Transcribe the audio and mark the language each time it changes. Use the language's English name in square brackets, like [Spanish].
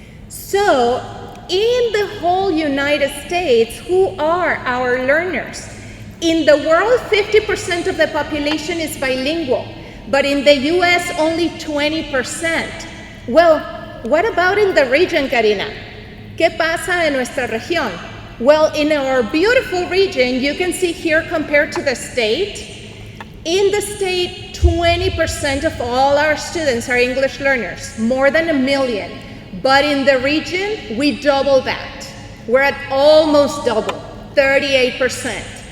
[English] So, in the whole United States, who are our learners? In the world, 50% of the population is bilingual, but in the US, only 20%. Well, what about in the region, Karina? [Spanish] ¿Qué pasa en nuestra región? [English] Well, in our beautiful region, you can see here compared to the state. In the state, 20% of all our students are English learners, more than 1 million. But in the region, we double that. We're at almost double, 38%.